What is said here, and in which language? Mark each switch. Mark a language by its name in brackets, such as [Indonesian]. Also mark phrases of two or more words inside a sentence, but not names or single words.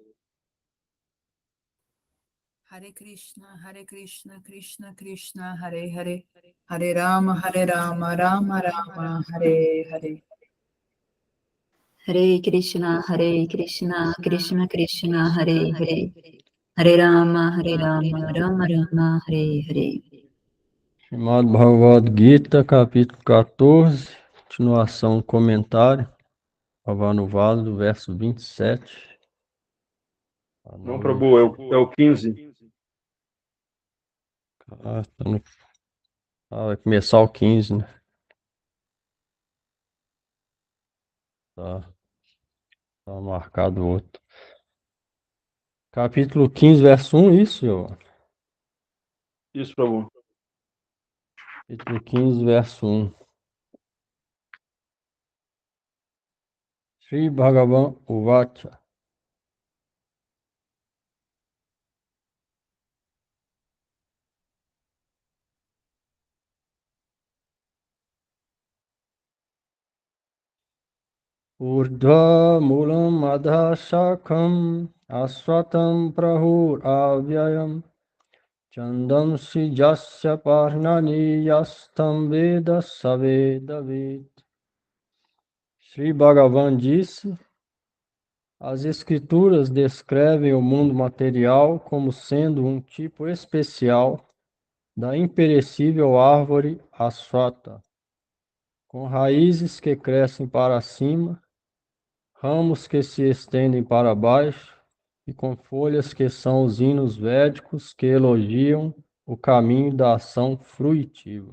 [Sanskrit] हरे कृष्ण कृष्ण कृष्ण हरे हरे हरे राम राम राम हरे हरे. हरे कृष्ण कृष्ण कृष्ण हरे हरे हरे राम राम राम हरे हरे. [Portuguese] Chamado Bhagavad Gita, capítulo 14, continuação, comentário, Avanuvado, verso 27. Não, Prabhu, é o 15. Vai começar o 15, né? Tá marcado outro. Capítulo 15, verso 1, isso, senhor? Isso, Prabhu. Capítulo 15, verso 1. [Sanskrit] श्री भगवान् उवाच. ऊर्ध्वमूलम् अधःशाखम् अश्वत्थं प्राहुर् अव्ययम् छन्दांसि यस्य पर्णानि यस् तं वेद स वेदवित्. [Portuguese] Sri Bhagavan disse: as escrituras descrevem o mundo material como sendo um tipo especial da imperecível árvore Aswata, com raízes que crescem para cima, ramos que se estendem para baixo e com folhas que são os hinos védicos que elogiam o caminho da ação fruitiva.